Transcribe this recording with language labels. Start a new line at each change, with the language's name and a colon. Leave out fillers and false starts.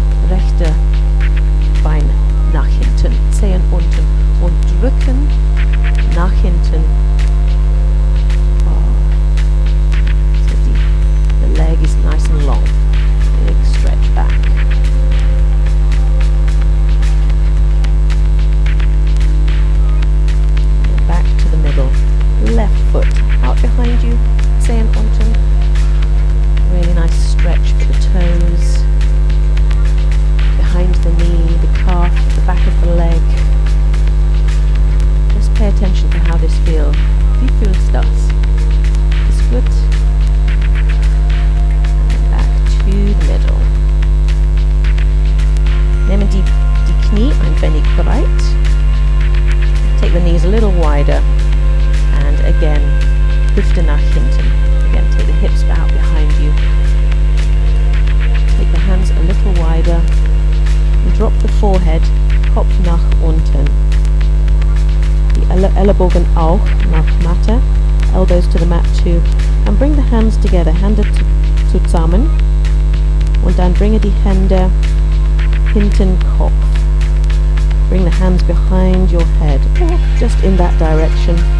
German: Rechte Bein nach hinten. Zehen unten. Und drücken nach hinten. Oh.
English: So the leg is nice and long. Big stretch back. Back to the middle. Left foot out behind you,
German: Zehen unten.
English: Really nice stretch for the toes. Behind the knee, the calf, the back of the leg. Just pay attention to how this feels.
German: Wie fühlst das? Ist gut.
English: And back to the middle.
German: Nehmen die Knie ein wenig breit.
English: Take the knees a little wider. And again,
German: Hüfte nach hinten.
English: Again, take the hips out behind you. Take the hands a little wider. And drop the forehead,
German: Kopf nach unten. Die Ellenbogen auch nach Matte.
English: Elbows to the mat too. And bring the hands together,
German: Hände zusammen. Und dann bringe die Hände hinten Kopf.
English: Bring the hands behind your head, or just in that direction.